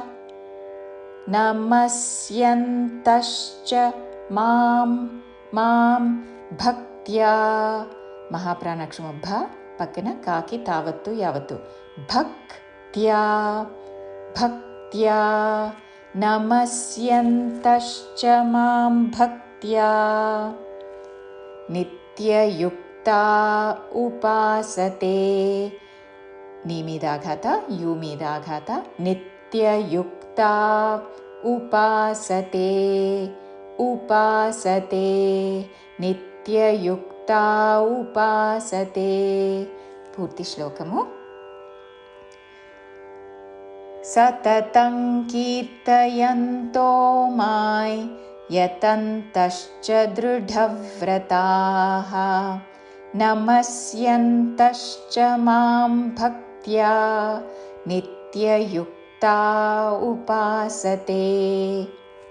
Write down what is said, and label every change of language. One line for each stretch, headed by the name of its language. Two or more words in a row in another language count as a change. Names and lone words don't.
Sanskrit: నమస్యంతశ్చ మాం మాం భక్త్యా
Telugu: మహాప్రాణాక్షరము భ పక్కన కాకి తావత్తు యావత్తు
Sanskrit: భక్త్యా భక్త్యా నమస్యంతశ్చ మాం భక్త్యా నిత్యయుక్తా ఉపాసతే
Telugu: నీ మీద ఆఘాత యు మీద ఆఘాత
Sanskrit: నిత్యయుక్తా ఉపాసతే ఉపాసతే నిత్యయుక్తా ఉపాసతే
Telugu: పూర్తి శ్లోకము
Sanskrit: సతతం కీర్తయంతో మాం యతంతశ్చ దృఢవ్రతాః నమస్యంతశ్చ మాం భక్త్యా నిత్యయుక్తా ఉపాసతే